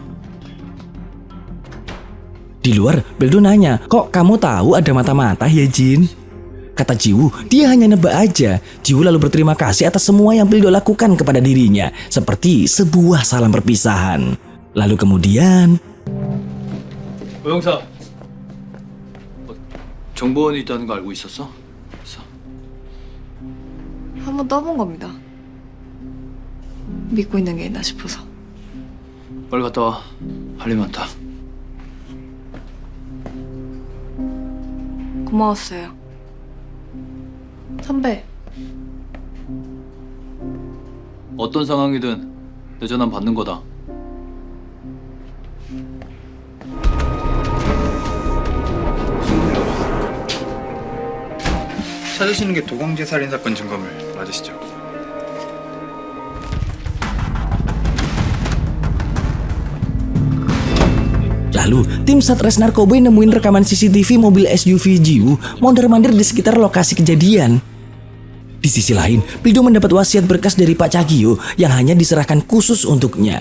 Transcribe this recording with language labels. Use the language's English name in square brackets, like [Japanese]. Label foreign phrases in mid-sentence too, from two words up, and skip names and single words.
[Indonesian] Di luar, Pildo nanya, kok kamu tahu ada mata-mata ya Jin? Kata Jiwoo, dia hanya nebak aja. Jiwoo lalu berterima kasih atas semua yang Pildo lakukan kepada dirinya, seperti sebuah salam perpisahan. Lalu kemudian... [Korean] 오영사, 정보원이 있다는 거 알고 있었어? 한번 떠본 겁니다. 믿고 있는 게 있나 싶어서. 빨리 갔다 와. 할 일 많다. 고마웠어요. 선배, 어떤 상황이든 내 전화 받는 거다. 찾으시는 게 도광재 살인 사건 증거물 맞으시죠? [Indonesian] Lalu, tim Satres Narkoboy nemuin rekaman CCTV mobil SUV Jiwoo mondar-mandir di sekitar lokasi kejadian. Di sisi lain, Pildo mendapat wasiat berkas dari Pak Cha Gi-ho yang hanya diserahkan khusus untuknya.